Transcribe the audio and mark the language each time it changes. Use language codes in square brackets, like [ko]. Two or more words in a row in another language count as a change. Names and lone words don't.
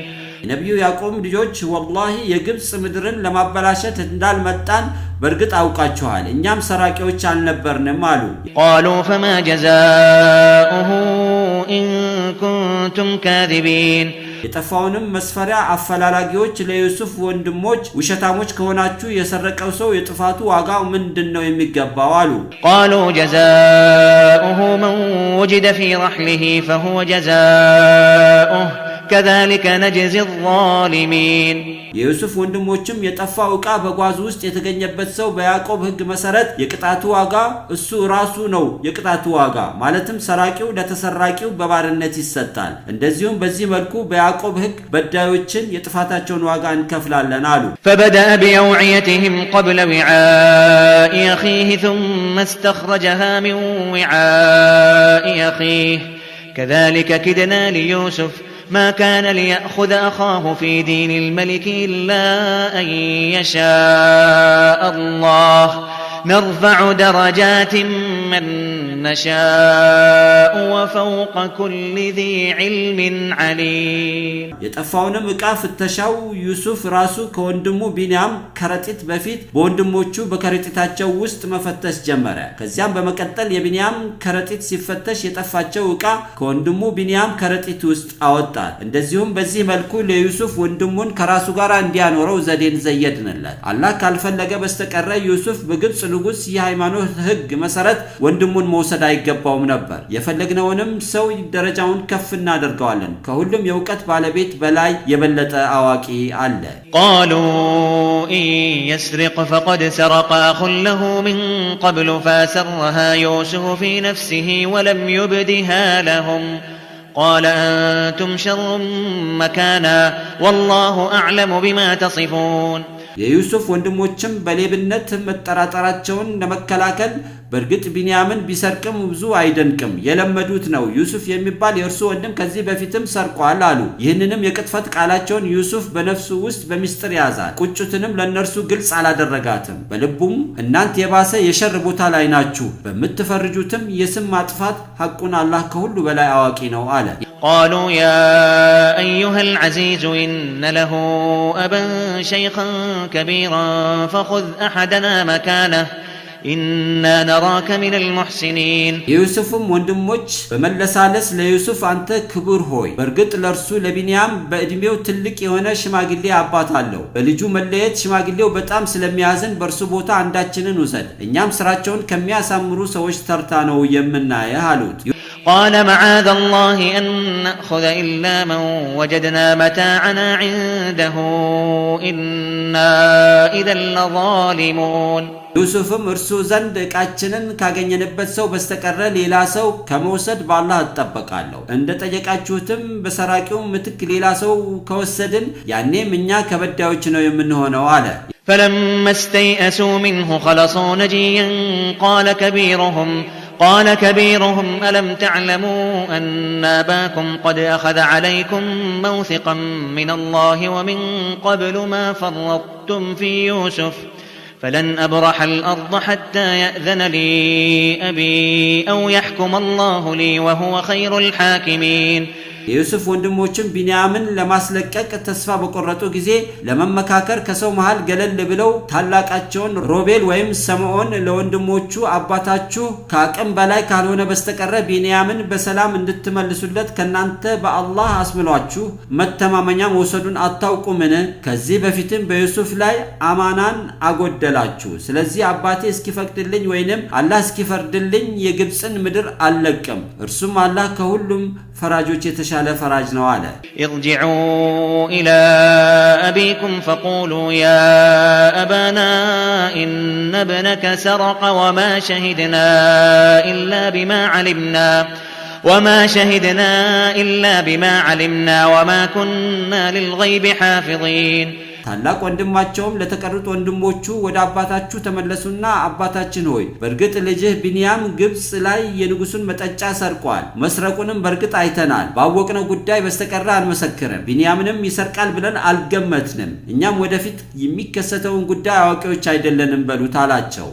[am] የነብዩ ያዕቆብ ልጆች ወላሂ የግብጽ ምድርን ለማበላሸት እንዳልመጣን በእርግጥ አውቃችኋል፣ እኛም ሰራቂዎች አልነበርንም አሉ። [ar] قالوا فما جزاؤه إن كنتم كاذبين [am] የጠፋውንም መስፈሪያ አፈላላጊዎች ለዩሱፍ ወንድሞች ውሸታሞች ከሆናችሁ የሰረቀው ሰው የጥፋቱ ዋጋው ምንድነው የሚገባው አሉ። [ar] قالوا جزاؤه من وجد في رحله فهو جزاؤه كذلك نجزي الظالمين [am] የዩሱፍ ወንድሞችም የጠፋው ዕቃ በጓዝ ውስጥ የተገኘበት ሰው በያዕቆብ ሕግ መሰረት የቅጣቱ ዋጋ እሱ ራሱ ነው። የቅጣቱ ዋጋ ማለትም ሰራቂው ለተሰራቂው በባርነት ይሰጣል። እንደዚሁም በዚህ መልኩ በያዕቆብ ሕግ በዳዮችን የጥፋታቸውን ዋጋ እንከፍላለን አሉ። [ar] فبدأ بأوعيتهم قبل وعاء أخيه ثم استخرجها من وعاء أخيه كذلك كدنا ليوسف ما كان ليأخذ أخاه في دين الملك إلا أن يشاء الله نرفع درجات من نشاء وفوق كل ذي علم عليم [am] የጠፋውንም ዕቃ ፍተሻው ዩሱፍ ራሱ ከወንድሙ ቢንያም ከረጢት በፊት በወንድሞቹ በከረጢታቸው ውስጥ መፈተሽ ጀመረ። ከዚያም በመቀጠል የቢንያም ከረጢት ሲፈተሽ የጠፋቸው ዕቃ ከወንድሙ ቢንያም ከረጢት ውስጥ አወጣት። እንደዚሁም በዚህ መልኩ ለዩሱፍ ወንድሙን ከራሱ ጋር እንዲያኖረው ዘዴን ዘየድንለት። አላህ ካልፈለገ በስተቀር ዩሱፍ በግብጽ ንጉስ የሃይማኖት ሕግ መሰረት ወንድሙን መውሰድ አይገባውም ነበር። የፈለግነውንም ሰው ደረጃውን ከፍ እናደርገዋለን። ከሁሉም የእውቀት ባለቤት በላይ የበለጠ አዋቂ አለ። [ar] قالوا إن يسرق فقد سرق أخ له من قبل فأسرها يوسف في نفسه ولم يبدها لهم قال أنتم شر مكانا والله أعلم بما تصفون [am] የዩሱፍ ወንድሞችም በሌብነት መጠራጠራቸውን ለመከላከል በእርግጥ ቢንያምን ቢሰርቅም ብዙ አይደንቅም፣ የለመዱት ነው። ዩሱፍ የሚባል የእርሱ ወንድም ከዚህ በፊትም ሰርቋል አሉ። ይህንንም የቅጥፈት ቃላቸውን ዩሱፍ በነፍሱ ውስጥ በሚስጥር ያዛት፣ ቁጭቱንም ለነርሱ ግልጽ አላደረጋትም። በልቡም እናንተ የባሰ የሸር ቦታ ላይ ናችሁ፣ በምትፈርጁትም የስም ማጥፋት ሐቁን አላህ ከሁሉ በላይ አዋቂ ነው አለ። [ar] قالوا يا أيها العزيز إن له أبا شيخا كبيرا فخذ أحدنا مكانه إنا نراك من المحسنين [am] የዩሱፍም ወንድሞች በመለሳለስ ለዩሱፍ አንተ ክቡር ሆይ በርግጥ ለርሱ ለቢንያም በእድሜው ትልቅ የሆነ ሽማግሌ አባት አለው በልጁ መለየት ሽማግሌው በጣም ስለሚያዝን በርሱ ቦታ አንዳችንን ውሰድ እኛም ስራቸውን ከሚያሳምሩ ሰዎች ተርታ ነው የምናየህ አሉት [ar] قال معاذ الله أن نأخذ إلا من وجدنا متاعنا عنده إنا إذا لظالمون [am] ዩሱፍም እርሱ ዘንድ ዕቃችንን ካገኘንበት ሰው በስተቀረ ሌላ ሰው ከመውሰድ በአላህ እጠበቃለሁ እንደጠየቃችሁትም በሰራቂው ምትክ ሌላ ሰው ከወሰድን ያኔም እኛ ከበዳዮች ነው የምንሆነው አለ [ar] فلما استيئسوا منه خلصوا نجيا قال كبيرهم ألم تعلموا أن أباكم قد أخذ عليكم موثقا من الله ومن قبل ما فرطتم في يوسف فلن أبرح الأرض حتى يأذن لي أبي أو يحكم الله لي وهو خير الحاكمين [am] የዩሱፍ ወንድሞችም ቢንያምን ለማስለቀቅ ተስፋ በቆረጡ ጊዜ ለመመካከር ከሰው መሃል ገለል ብለው ታላቃቸውን ሮቤል ወይም ሰምዖን ለወንድሞቹ አባታችሁ ከአቅም በላይ ካልሆነ በስተቀር ቢንያምን በሰላም እንድትመልሱለት ከናንተ በአላህ አስምሏችሁ መተማመኛ መውሰዱን አታውቁምን ከዚህ በፊትም በዩሱፍ ላይ አማናን አጎደላችሁ ስለዚህ አባቴ እስኪፈቅድልኝ ወይንም አላህ እስኪፈርድልኝ የግብጽን ምድር አልለቅም እርሱም አላህ ከሁሉም ፈራጆች የተሻለ ፈራጅ ነው አለ [ar] ارجعوا إلى أبيكم فقولوا يا أبانا إن ابنك سرق وما شهدنا إلا بما علمنا وما كنا للغيب حافظين [am] ታላቅ ወንድማቸውም ለተቀሩት ወንድሞቹ ወደ አባታችሁ ተመለሱና አባታችን ሆይ በርግጥ ልጅህ ቢንያም ግብጽ ላይ የንጉሱን መጠጫ ሰርቋል መስረቁንም በርግጥ አይተናል ባወቅነው ጉዳይ በስተቀር አንመሰክርም ቢንያምንም ይሰርቃል ብለን አልገመትንም እኛም ወደፊት የሚከሰተውን ጉዳይ አዋቂዎች አይደለንም በሉት አላቸው